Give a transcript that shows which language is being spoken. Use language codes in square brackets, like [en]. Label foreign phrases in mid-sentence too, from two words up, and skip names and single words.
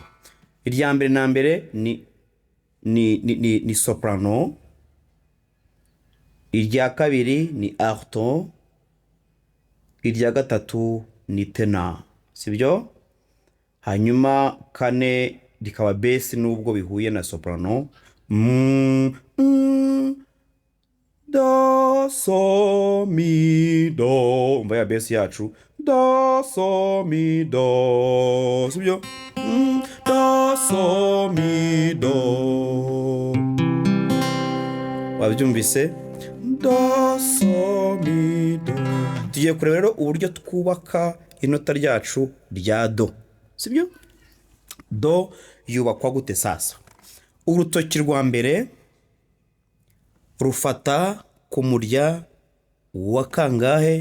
[rw] Irya mbere na mbere ni soprano, irya kabiri ni alto, irya gatatu ni tenor, sibyo? Hanyuma kane rikaba bass nubwo bihuye na soprano, do so mi do, umva ya bass yacu, do so mi do, sibyo? Do so mi do, wabyumvise? Do so mi do. Tugiye kureba rero uburyo twubaka inota ryacu rya do, sibyo? Do yubakwa gute sasa? Urutoki rwa mbere rufata ku murya wa kangahe?